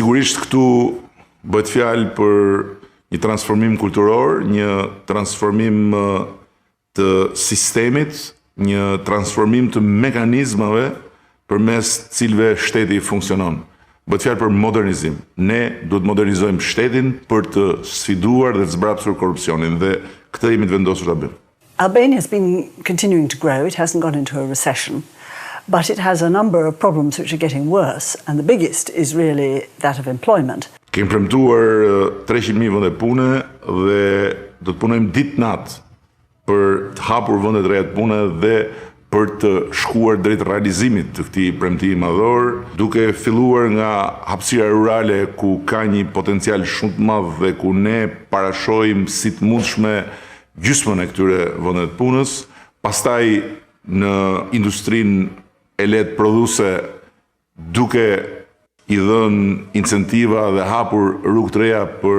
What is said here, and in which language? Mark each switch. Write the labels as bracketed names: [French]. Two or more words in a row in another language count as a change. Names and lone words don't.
[Albanian] E sigurisht këtu bëhet fjalë për një transformim kulturor, një transformim të sistemit, një transformim të mekanizmave përmes cilëve shteti funksionon. Bëhet fjalë për modernizim. Ne duhet modernizojmë shtetin për të sfiduar dhe të zbrapsur korrupsionin dhe këtë jemi të vendosur ta bëjmë. [English] Albania has been continuing to grow. It hasn't gone into a recession, but it has a number of problems which are getting worse, and the biggest is really that of employment. [Albanian] Kemi premtuar 300.000 vende pune dhe do të punojmë ditë-natë për të hapur vende të reja të pune dhe për të shkuar drejt realizimit të këtij premtimi madhor, duke filluar nga hapësira rurale ku ka një potencial shumë të madh dhe ku ne parashojmë si të mundshme gjysmën e këtyre vendeve të punës, pastaj në industrinë e lehtë prodhuese duke i dhënë incentiva dhe hapur rrugë të reja